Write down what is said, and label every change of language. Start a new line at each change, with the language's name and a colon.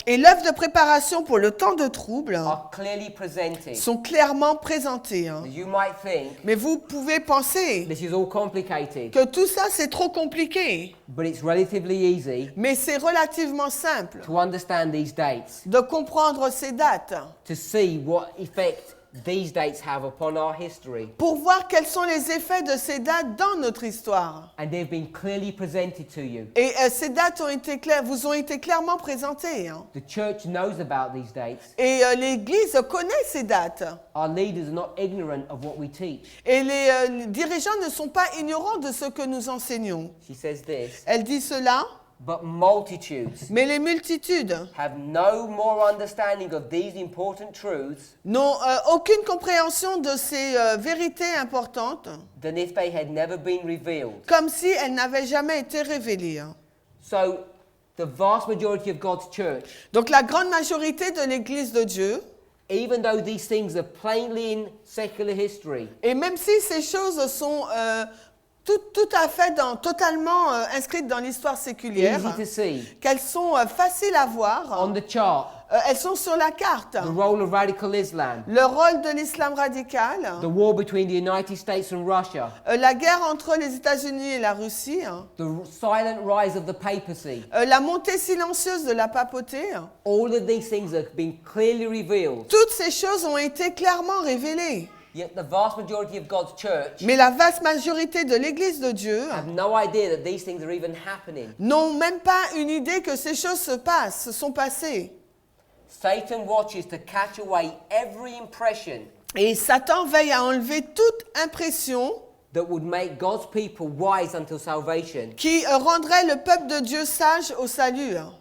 French: et l'œuvre de préparation pour le temps de trouble
English: are clearly presented.
French: sont clairement présentés.
English: You might think
French: Mais vous pouvez penser
English: this is all complicated,
French: que tout ça c'est trop compliqué,
English: but it's relatively easy
French: mais c'est relativement simple
English: to understand these dates,
French: de comprendre ces dates
English: to see what effect these dates have upon our history.
French: pour voir quels sont les effets de ces dates dans notre histoire.
English: And they've been clearly presented to you.
French: Et ces dates vous ont été clairement présentées.
English: The church knows about these dates.
French: Et l'Église connaît ces dates.
English: Our leaders are not ignorant of what we teach.
French: Et les dirigeants ne sont pas ignorants de ce que nous enseignons.
English: She says this,
French: Elle dit cela,
English: but multitudes
French: mais les multitudes
English: have no more understanding of these important truths
French: n'ont aucune compréhension de ces vérités importantes,
English: than if they had never been revealed.
French: comme si elles n'avaient jamais été révélées.
English: So, the vast majority of God's church,
French: Donc la grande majorité de l'Église de Dieu,
English: even though these things are plainly in secular history,
French: et même si ces choses sont tout à fait totalement inscrites dans l'histoire séculière,
English: easy to see,
French: qu'elles sont faciles à voir,
English: on the chart,
French: elles sont sur la carte.
English: the role of radical Islam,
French: Le rôle de l'islam radical,
English: the war between the United States and Russia,
French: la guerre entre les États-Unis et la Russie,
English: the silent rise of the papacy,
French: la montée silencieuse de la papauté,
English: all of these things have been clearly revealed.
French: toutes ces choses ont été clairement révélées.
English: Yet the vast majority of God's church
French: Mais la vaste majorité de l'Église de Dieu
English: have no idea that these things are even happening.
French: n'ont même pas une idée que ces choses se sont passées.
English: Satan watches to catch away every impression
French: Et Satan veille à enlever toute impression
English: that would make God's people wise until salvation.
French: qui rendrait le peuple de Dieu sage au salut.